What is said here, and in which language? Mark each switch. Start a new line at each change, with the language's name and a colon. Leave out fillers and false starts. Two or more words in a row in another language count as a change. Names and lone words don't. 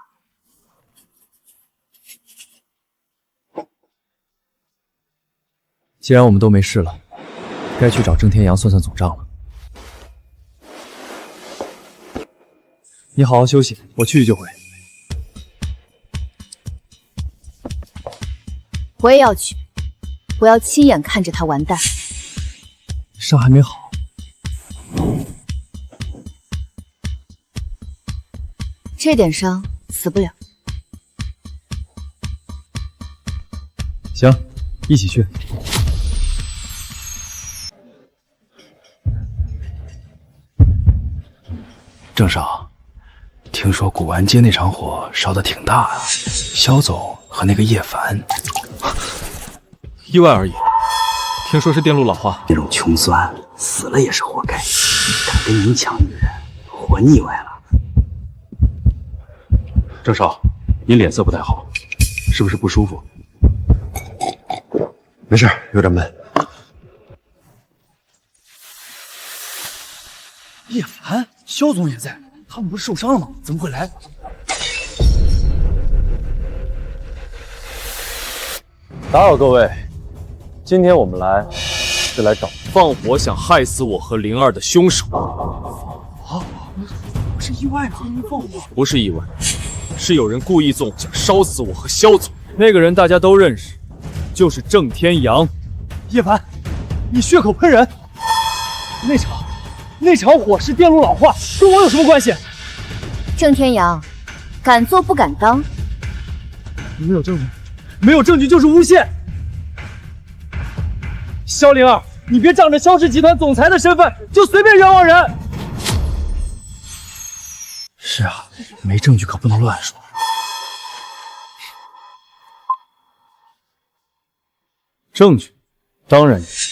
Chinese: 既然我們都沒事了，該去找鄭天陽算算總賬了。你好好休息，我去就回。我也要去，我要親眼看着他完蛋。傷還沒好。這點傷死不了。行，一起去。鄭少，聽說古玩街那場火燒得挺大啊，蕭總和那個葉凡，意外而已。聽說是電路老化，這種窮酸死了也是活該。敢跟您搶女人，活膩歪了。鄭少，您臉色不太好，是不是不舒服？沒事，有點悶。葉凡，蕭總也在，他們不是受傷了嗎？怎麼會來？打擾各位，今天我們來是來找放火想害死我和靈兒的兇手。啊，不是意外嗎？放火不是意外，是有人故意縱火想燒死我和蕭總。那個人大家都認識，就是鄭天陽。葉凡，你血口噴人！那場火是電路老化，跟我有什麼關係？鄭天陽，敢做不敢當。你們有證據？没有证据就是诬陷。萧灵儿，你别仗着萧氏集团总裁的身份就随便冤枉人。是啊，没证据可不能乱说。证据，当然有。